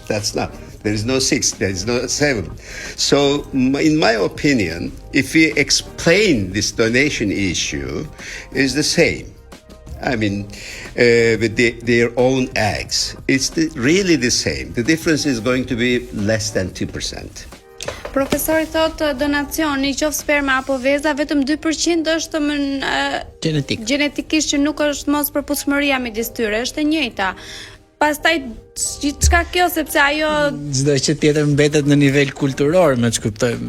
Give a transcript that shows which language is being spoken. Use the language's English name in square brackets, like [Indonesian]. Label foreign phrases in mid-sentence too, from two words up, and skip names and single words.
[English] That's not. There is no 6. There is no 7. So, in my opinion, if we explain this donation issue, is the same. I mean, with their own eggs, it's really the same. The difference is going to be less than 2%. [Albanian] Profesori thot donacioni qoftë sperma apo veza vetëm 2% është genetikisht që nuk është mos përputhshmëria midis tyre, është e njëjta. Pastaj çka kjo sepse ajo çdo që tjetër mbetet në nivel kulturor, më ç'kuptojmë.